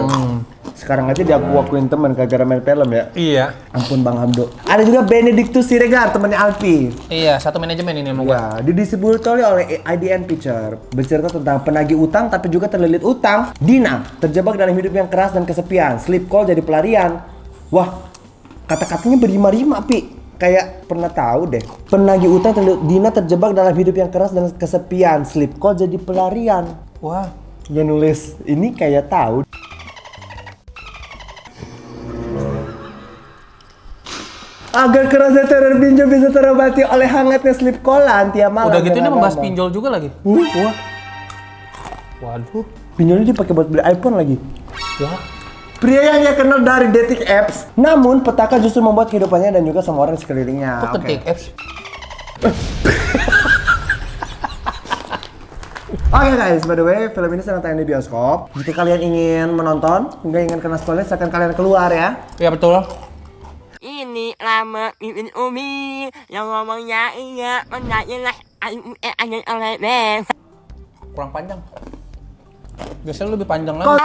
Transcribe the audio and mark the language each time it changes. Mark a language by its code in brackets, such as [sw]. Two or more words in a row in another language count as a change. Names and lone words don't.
[id] Sekarang aja dia akuin teman gara-gara main film ya. Iya. Ampun Bang Hamdo. Ada juga Benedictus Siregar, temannya Alpi. Iya, satu manajemen ini emang. Ya, didistributori oleh IDN Picture. Bercerita tentang penagih utang tapi juga terlilit utang. Dina terjebak dalam hidup yang keras dan kesepian. [en] Sleep call [id] jadi pelarian. Wah, kata-katanya berima-rima, Pi. Kayak pernah tahu deh. Penagih utang Dina terjebak dalam hidup yang keras dan kesepian. [en] Sleep call [id] jadi pelarian. Wah. Yang nulis ini kayak tahu. Agar kerasnya teror pinjol bisa terobati oleh hangatnya sleep callan tiap malam. Udah gitu ini membahas pinjol juga lagi. Wah. Waduh. Pinjolnya dipakai buat beli iPhone lagi. Wah. Pria yang ia kenal dari [en] dating apps, [id] namun petaka justru membuat kehidupannya dan juga semua orang di sekelilingnya. Kok [en] dating apps? Oke guys, by the way, [id] film ini sedang tayang di bioskop. Jika kalian ingin menonton, nggak ingin kena spoiler, silakan kalian keluar ya. Iya betul. Ini lama mimin umi yang ngomongnya iya menanya angin oleh beng. Kurang panjang. Biasanya lebih panjang lagi.